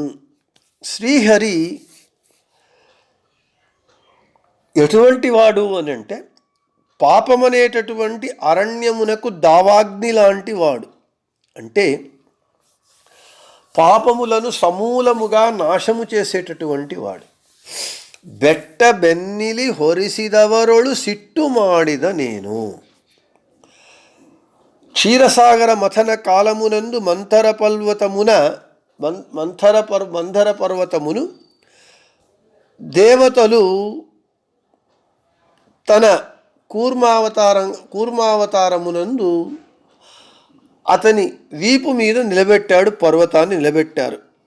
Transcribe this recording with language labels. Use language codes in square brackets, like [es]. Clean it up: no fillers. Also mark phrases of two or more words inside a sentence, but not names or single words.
[te] శ్రీహరి ఎటువంటి వాడు అని అంటే పాపమనేటటువంటి అరణ్యమునకు దావాగ్ని లాంటి వాడు. అంటే పాపములను సమూలముగా నాశము చేసేటటువంటి వాడు. [kn] ಬೆಟ್ಟ ಬೆನ್ನಿಲಿ ಹೊರಿಸಿದವರೊಳು ಸಿಟ್ಟು ಮಾಡಿದ ನೇನು. [te] క్షీరసాగర మథన కాలమునందు మంధర పర్వతమును దేవతలు తన కూర్మావతారమునందు అతని వీపు మీద నిలబెట్టాడు, పర్వతాన్ని నిలబెట్టారు.